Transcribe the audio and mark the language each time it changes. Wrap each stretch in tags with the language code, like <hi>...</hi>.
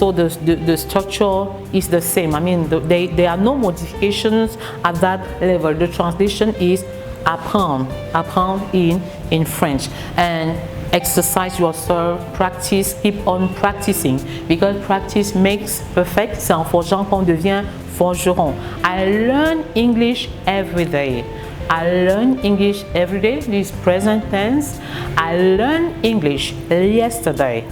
<en>So the structure is the same. I mean, there are no modifications at that level. The translation is apprendre, apprendre in French. And exercise yourself, practice, keep on practicing, because practice makes perfect.</en> <fr>C'est en forgeant qu'on devient forgeron.</fr> <en>I learn English every day. I learn English every day. This is present tense. I learned English yesterday.</en>